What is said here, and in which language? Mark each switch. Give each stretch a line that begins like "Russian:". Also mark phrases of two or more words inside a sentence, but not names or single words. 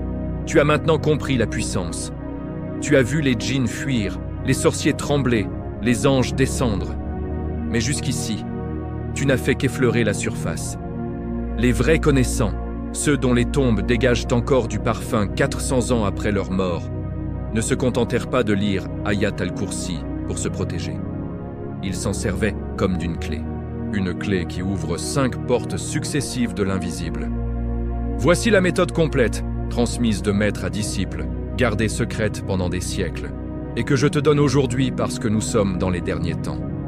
French: Tu as maintenant compris la puissance. Tu as vu les djinns fuir, les sorciers trembler, les anges descendre. Mais jusqu'ici, tu n'as fait qu'effleurer la surface. Les vrais connaissants, ceux dont les tombes dégagent encore du parfum 400 ans après leur mort, ne se contentèrent pas de lire Ayat al-Kursi pour se protéger. Ils s'en servaient comme d'une clé. Une clé qui ouvre 5 portes successives de l'invisible. Voici la méthode complète, transmise de maître à disciple, gardée secrète pendant des siècles, et que je te donne aujourd'hui parce que nous sommes dans les derniers temps.